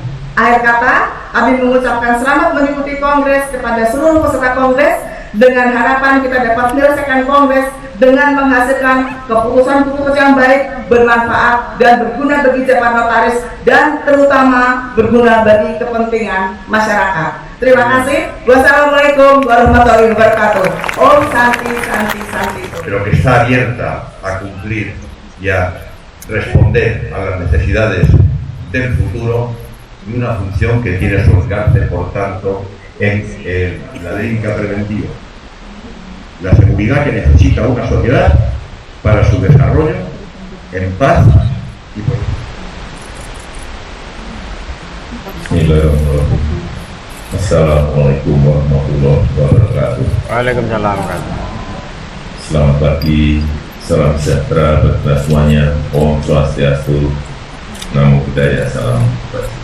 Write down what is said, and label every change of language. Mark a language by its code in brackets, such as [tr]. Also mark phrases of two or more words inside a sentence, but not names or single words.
[id] Akhir kata, kami mengucapkan selamat mengikuti kongres kepada seluruh peserta kongres dengan harapan kita dapat menyelesaikan kongres dengan menghasilkan keputusan-keputusan yang baik, bermanfaat dan berguna bagi jemaat notaris dan terutama berguna bagi kepentingan masyarakat. Terima kasih. [ar] والسلام عليكم ورحمة الله وبركاته. [ban] Om Santi Santi Santi. [es] Pero que está abierta a cumplir y a responder a las necesidades del futuro y una función que tiene su alcance, por tanto, en la técnica preventiva. La seguridad que necesita una sociedad para su desarrollo en paz y por... [ar] بسم الله الرحمن الرحيم. السلام عليكم ورحمة الله وبركاته. Waalaikumsalam. [id] Selamat pagi, salam sejahtera bagi kita semuanya. [ban] Om Swastiastu, [pi] Namo Buddhaya, [id] salam kebajikan.